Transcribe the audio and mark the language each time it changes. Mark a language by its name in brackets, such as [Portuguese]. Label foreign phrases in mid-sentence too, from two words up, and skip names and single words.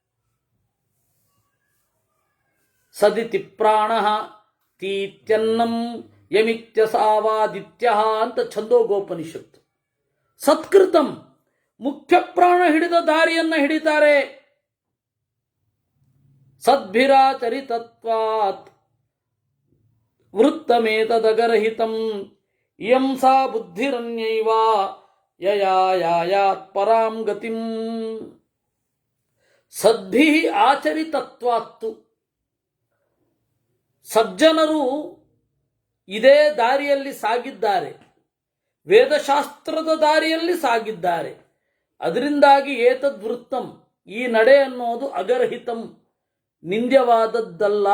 [Sanskrit] ಸದಿತಿ ಪ್ರಾಣ ತೀತ್ಯನ್ನಂ ಯಮಿತ್ಯಸಾವಾದಿತ್ಯ ಅಂತ ಛಂದೋಗೋಪನಿಷತ್ತು. [Kannada] ಸತ್ಕೃತಂ, ಮುಖ್ಯ ಪ್ರಾಣ ಹಿಡಿದ ದಾರಿಯನ್ನ ಹಿಡಿತಾರೆ. [Sanskrit] ಸದ್ಭಿರಾಚರಿತತ್ವಾತ್ ವೃತ್ತಮೇತದಗರಹಿತಂ ಇಯಂ ಸಾ ಬುದ್ಧಿರನ್ಯೈವ ಯಯಾಯಾತ್ ಪರಾಂ ಗತಿಂ. ಸದ್ಭಿ ಆಚರಿತತ್ವಾತ್ತು, [Kannada] ಸಜ್ಜನರು ಇದೇ ದಾರಿಯಲ್ಲಿ ಸಾಗಿದ್ದಾರೆ, ವೇದಶಾಸ್ತ್ರದ ದಾರಿಯಲ್ಲಿ ಸಾಗಿದ್ದಾರೆ. ಅದರಿಂದಾಗಿ ಏತದ್ವೃತ್ತಂ, ಈ ನಡೆ ಅನ್ನೋದು ಅಗರ್ಹಿತಂ, ನಿಂದ್ಯವಾದದ್ದಲ್ಲ.